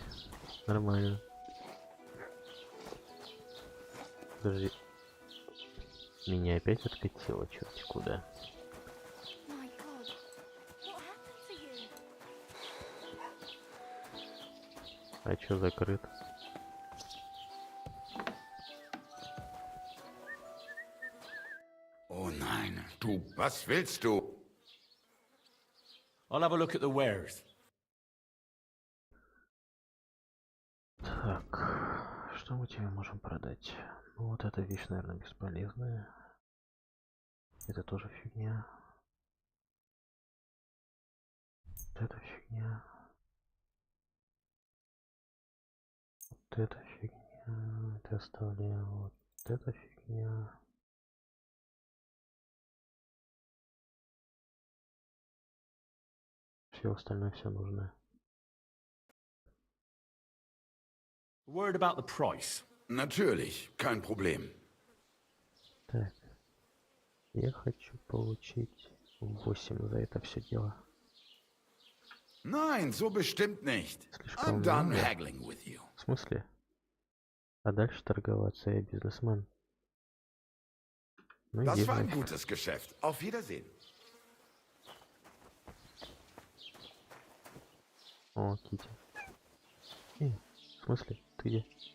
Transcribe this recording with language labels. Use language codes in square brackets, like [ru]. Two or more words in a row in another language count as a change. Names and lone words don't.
[ru] Нормально. Подожди. Меня опять откатило, черти куда. А чё закрыт? [de] Oh nein, du, was willst du? [en] I'll have a look at the wares. [ru] Так, что мы тебе можем продать? Ну вот эта вещь, наверное, бесполезная. Это тоже фигня. Вот это фигня. Вот это фигня. Это оставляем. Вот это фигня. Все остальное все нужно. [en] Word about the price. [de] Natürlich, kein Problem. [ru] Так. Я хочу получить 8 за это все дело. [de] Nein, so bestimmt nicht. [ru] Слишком [en] I'm done [ru] много. [en] haggling with you. [ru] В смысле? А дальше торговаться я бизнесмен. Ну [de] Das [ru] иди [de] war ein [ru] нафиг. [de] gutes Geschäft. Auf Wiedersehen. [ru] О, Кити. смысле? Ты где?